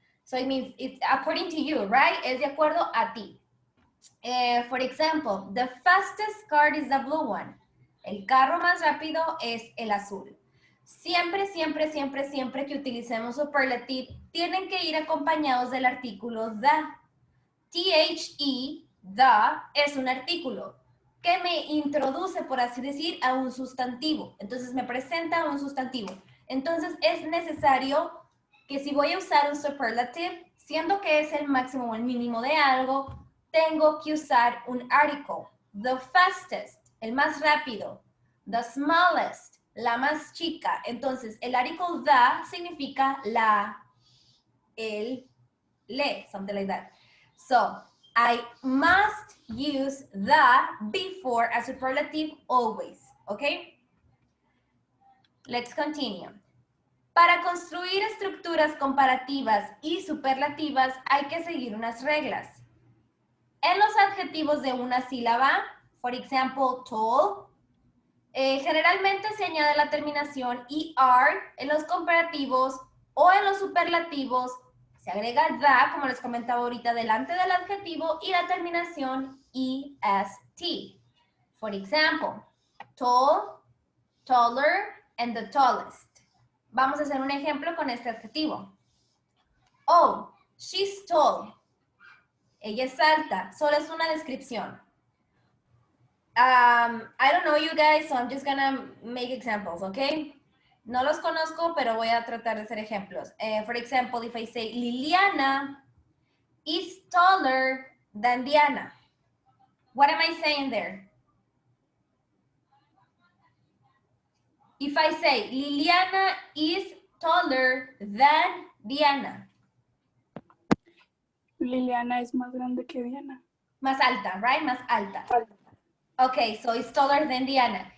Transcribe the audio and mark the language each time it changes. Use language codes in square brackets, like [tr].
[en] So it means it's according to you, right? [es] Es de acuerdo a ti. [en] For example, the fastest car is the blue one. [es] El carro más rápido es el azul. Siempre, siempre, siempre, siempre que utilicemos superlative, tienen que ir acompañados del artículo the. The, the, es un artículo que me introduce, por así decir, a un sustantivo. Entonces me presenta a un sustantivo. Entonces es necesario que si voy a usar un superlative, siendo que es el máximo o el mínimo de algo, tengo que usar un article. [en] The fastest, [es] el más rápido. [en] The smallest, [es] la más chica. Entonces, el article the significa la, el, le, [en] something like that. So, I must use the before a superlative always, okay? Let's continue. [es] Para construir estructuras comparativas y superlativas hay que seguir unas reglas. En los adjetivos de una sílaba, [en] for example, [es] tall, generalmente se añade la terminación ER. En los comparativos o en los superlativos se agrega the, como les comentaba ahorita, delante del adjetivo y la terminación EST. [en] For example, tall, taller, and the tallest. [es] Vamos a hacer un ejemplo con este adjetivo. [en] Oh, she's tall. [es] Ella es alta. Solo es una descripción. [en] I don't know you guys, so I'm just gonna make examples, okay? [es] No los conozco, pero voy a tratar de hacer ejemplos. [en] For example, if I say Liliana is taller than Diana. What am I saying there? If I say Liliana is taller than Diana. [es] Liliana es más grande que Diana. Más alta, right? Más alta. [en] Okay, so it's taller than Diana.